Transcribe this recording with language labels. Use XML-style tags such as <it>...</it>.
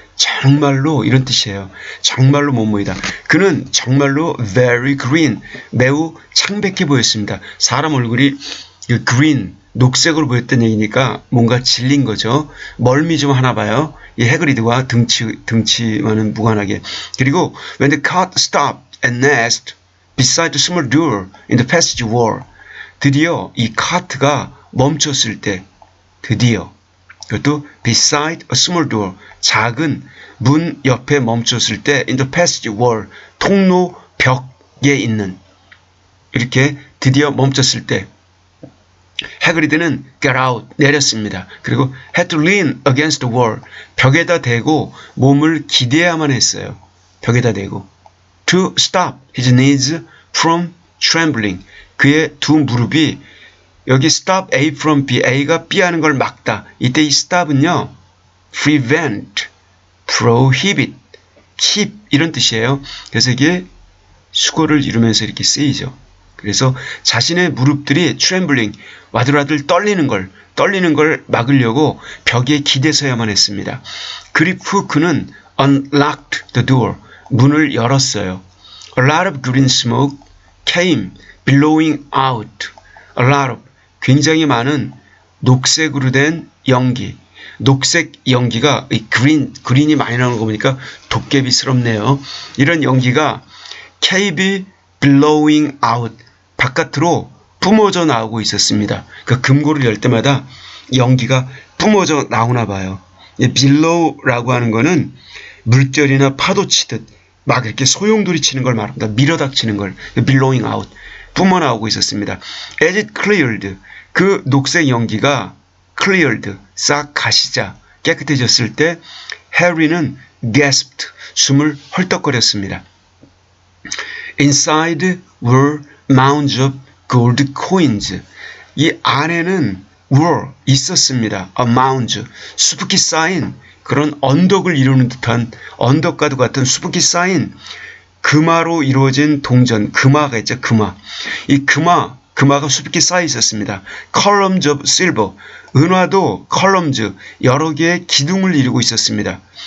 <ko>정말로 이런 뜻이에요. 정말로 뭐뭐이다. 그는 정말로</ko> <en>very green,</en> <ko>매우 창백해 보였습니다. 사람 얼굴이</ko> <en>green,</en> <ko>녹색으로 보였던 얘기니까 뭔가 질린 거죠. 멀미 좀 하나 봐요. 이 해그리드와 등치와는 무관하게. 그리고</ko> <en>when the cart stopped and nest beside the small door in the passage wall.</en> <ko>드디어 이 카트가 멈췄을 때, 드디어 그것도</ko> <en>beside a small door,</en> <ko>작은 문 옆에 멈췄을 때</ko> <en>in the passage wall,</en> <ko>통로 벽에 있는, 이렇게 드디어 멈췄을 때 해그리드는</ko> <en>get out,</en> <ko>내렸습니다. 그리고</ko> <en>had to lean against the wall,</en> <ko>벽에다 대고 몸을 기대야만 했어요. 벽에다 대고</ko> <en>to stop his knees from trembling,</en> <ko>그의 두 무릎이, 여기</ko> <en>stop A from B,</en> <ko>A가 B 하는 걸 막다. 이때 이 stop은요,</ko> <en>prevent, prohibit, keep</en> <ko>이런 뜻이에요. 그래서 이게 수거를 이루면서 이렇게 쓰이죠. 그래서 자신의 무릎들이</ko> <en>trembling,</en> <ko>와들와들 떨리는 걸 막으려고 벽에 기대서야만 했습니다. 그리고 그는</ko> <en>unlocked the door,</en> <ko>문을 열었어요.</ko> <en>A lot of green smoke came billowing out. A lot of,</en> <ko>굉장히 많은 녹색으로 된 연기. 녹색 연기가, 이 그린이 많이 나오는 거 보니까 도깨비스럽네요. 이런 연기가</ko> <en>came billowing out,</en> <ko>바깥으로 뿜어져 나오고 있었습니다. 그 금고를 열 때마다 연기가 뿜어져 나오나 봐요. billow라고 하는 거는 물결이나 파도 치듯 막 이렇게 소용돌이 치는 걸 말합니다. 밀어닥치는 걸,</ko> <en>billowing out,</en> <ko>뿜어 나오고 있었습니다.</ko> <en>As it cleared,</en> <ko>그 녹색 연기가</ko> <en>cleared,</en> <ko>싹 가시자, 깨끗해졌을 때 해리는</ko> <en>gasped,</en> <ko>숨을 헐떡거렸습니다.</ko> <en>Inside were mounds of gold coins.</en> <ko>이 안에는</ko> <en>were,</en> <ko>있었습니다.</ko> <en>A mounds,</en> <ko>수북히 쌓인 그런 언덕을 이루는 듯한, 언덕과도 같은 수북히 쌓인 금화로 이루어진 동전, 금화가 있죠, 금화. 이 금화가 수북히 쌓여 있었습니다.</ko> <en>columns of silver,</en> <ko>은화도</ko> <en>columns,</en> <ko>여러 개의 기둥을 이루고 있었습니다.</ko>